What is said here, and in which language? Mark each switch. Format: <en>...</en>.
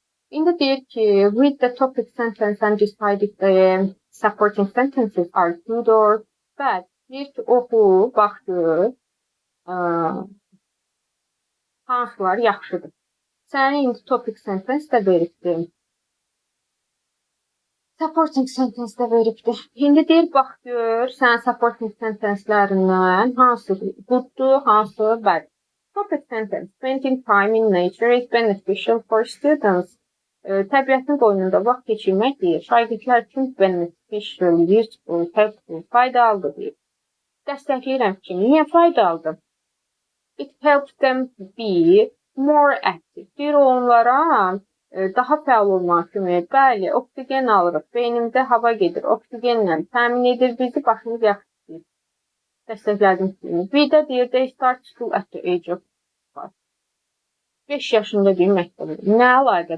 <az>İndi deyir ki,</az> <en>read the topic sentence and decide if the supporting sentences are good or bad.</en> <az>Deyir ki, oxu, bax gör, hansılar yaxşıdır. Sənə indi topic sentence də veribdir. Supporting sentence də veribdir. İndi deyir, bax gör, sən supporting sentencelərindən hansı gooddur, hansı bad.</az> <en>Topic sentence, spending time in nature is beneficial for students.</en> <az>Təbiətin qoynunda vaxt keçirmək deyir. Şagirdlər üçün beneficial, useful, helpful, faydalıdır deyir. Dəstəkləyirəm ki, niyə faydalıdır?</az> <en>It helps them be more active.</en> <az>Deyir, onlara daha fəal olmaq kimi, bəli, oksigen alırıq, beynimdə hava gedir, oksigenlə təmin edir bizi, başımız yaxşı. Dəstəklədim ki, bir də deyir,</az> <en>they start school at the age of 5</en> <az>yaşında deyir məktəbdə. Nə əlaqə?</az>